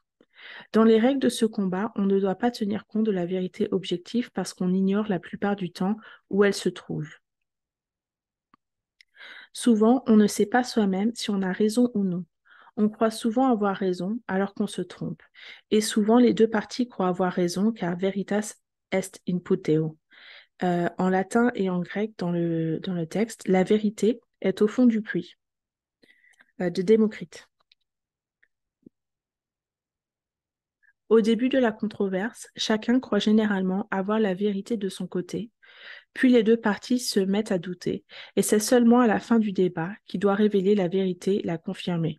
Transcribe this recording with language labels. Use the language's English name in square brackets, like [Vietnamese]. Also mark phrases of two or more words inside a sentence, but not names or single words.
[French] Dans les règles de ce combat, on ne doit pas tenir compte de la vérité objective parce qu'on ignore la plupart du temps où elle se trouve. Souvent, on ne sait pas soi-même si on a raison ou non. On croit souvent avoir raison alors qu'on se trompe. Et souvent, les deux parties croient avoir raison car [Latin] veritas est in puteo. [French] En latin et en grec, dans le texte, la vérité est au fond du puits, de Démocrite. Au début de la controverse, chacun croit généralement avoir la vérité de son côté, puis les deux parties se mettent à douter, et c'est seulement à la fin du débat qui doit révéler la vérité, la confirmer.